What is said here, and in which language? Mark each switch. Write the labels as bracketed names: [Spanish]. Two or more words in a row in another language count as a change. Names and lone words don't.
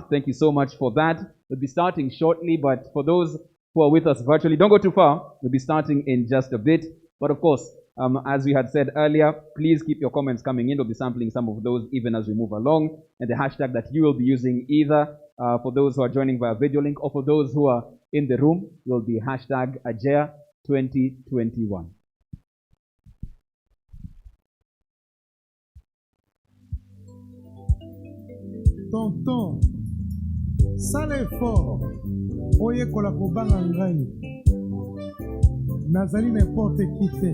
[English] Thank you so much for that. We'll be starting shortly, but for those who are with us virtually, don't go too far. We'll be starting in just a bit. But of course, as we had said earlier, please keep your comments coming in. We'll be sampling some of those even as we move along. And the hashtag that you will be using either for those who are joining via video link or for those who are in the room will be hashtag AJEA 2021. [Lingala] Tonton, sala effort, oyekola kobanga ngai. Nazali [French] n'importe qui [Lingala] te.